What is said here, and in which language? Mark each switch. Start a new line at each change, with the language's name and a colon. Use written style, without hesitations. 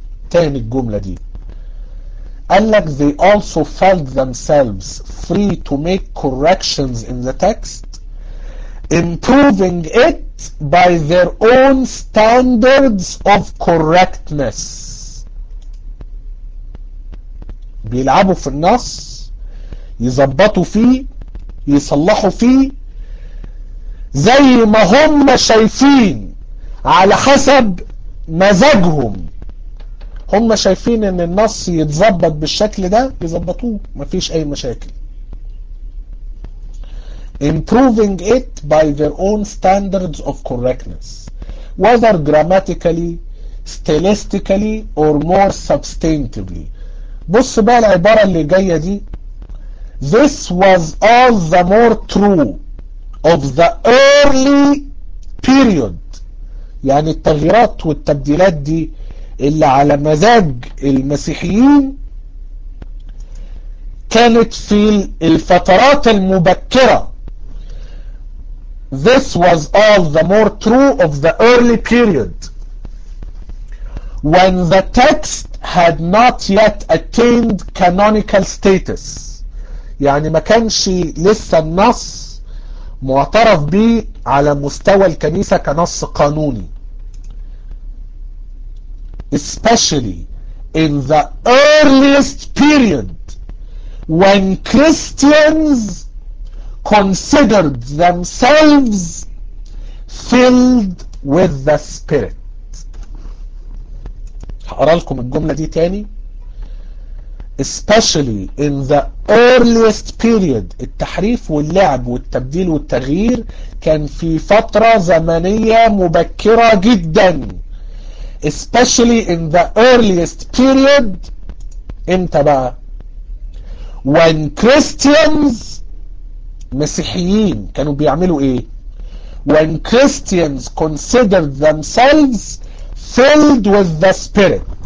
Arabic: تاني الجملة دي، قالك
English: they also felt themselves free to make corrections in the text, improving it by their own standards of correctness.
Arabic: بيلعبوا في النص، يزبطوا فيه، يصلحوا فيه زي ما هم شايفين على حسب مزاجهم. هم شايفين ان النص يتزبط بالشكل ده يزبطوه، مفيش اي مشاكل.
English: Improving it by their own standards of correctness, whether grammatically, stylistically, or more substantively.
Arabic: بص بقى العبارة اللي جاية دي.
English: This was all the more true of the early period.
Arabic: يعني التغييرات والتبديلات دي اللي على مزاج المسيحيين كانت في الفترات المبكرة.
English: This was all the more true of the early period when the text had not yet attained canonical status.
Arabic: يعني ما كانش لسه النص معترف به على مستوى الكنيسة كنص قانوني.
English: Especially in the earliest period when Christians considered themselves filled with the Spirit.
Arabic: هقرا لكم الجملة دي تاني.
English: Especially in the earliest period.
Arabic: التحريف واللعب والتبديل والتغيير كان في فترة زمنية مبكرة جدا.
English: Especially in the earliest period.
Arabic: امتى بقى؟
English: When Christians
Arabic: مسيحيين كانوا بيعملوا ايه؟
English: When Christians considered themselves filled with the Spirit.